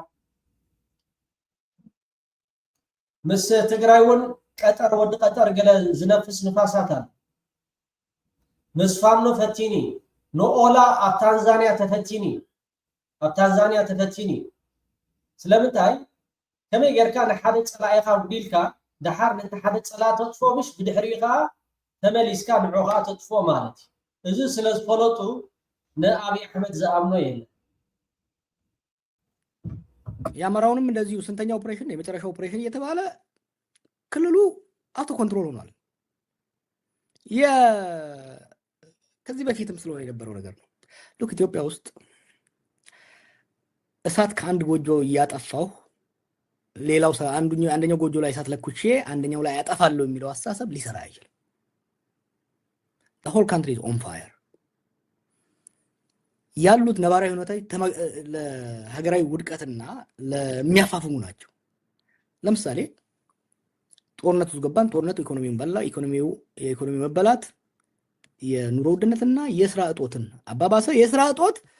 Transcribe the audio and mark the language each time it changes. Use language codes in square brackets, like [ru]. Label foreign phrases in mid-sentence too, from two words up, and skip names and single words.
[ti] ምስ ትግራይ እውን ቀጠር ወዲ ቀጠር ገለ ዝነፍስ ንፋሳት አለ። ምስ ፋኖ ፈቲኒ ንኦላ ኣብ ታንዛንያ ተፈቲኒ ስለምንታይ ከመይ ጌርካ ንሓደ ፀላኢኻ ጉዲልካ ድሓር ነቲ ሓደ ፀላ ተጥፎ ምሽ ብድሕሪኡ ከዓ ተመሊስካ ንዑ ከዓ ተጥፎ ማለት እዩ። እዚ ስለ ዝፈለጡ ንአብይ አሕመድ ዝኣምኖ የለን። [am] የአማራውንም እንደዚሁ ስንተኛ ኦፕሬሽን የመጨረሻ ኦፕሬሽን እየተባለ ክልሉ [en] auto control [am] ሆኗል። ከዚህ በፊትም ስለሆነ የነበረው ነገር ነው። ልክ ኢትዮጵያ ውስጥ እሳት ከአንድ ጎጆ እያጠፋው ሌላው አንደኛው ጎጆ ላይ እሳት ለኩሼ አንደኛው ላይ ያጠፋለሁ የሚለው አስተሳሰብ ሊሰራ አይችልም። [en] the whole country is on fire። [am] ያሉት ነባራዊ ሁኔታዎች ለሀገራዊ ውድቀትና ለሚያፋፍሙ ናቸው። ለምሳሌ ጦርነት ውስጥ ገባን። ጦርነቱ ኢኮኖሚውን በላ። የኢኮኖሚ መበላት የኑሮ ውድነትና የስራ እጦትን አባባሰ። የስራ እጦት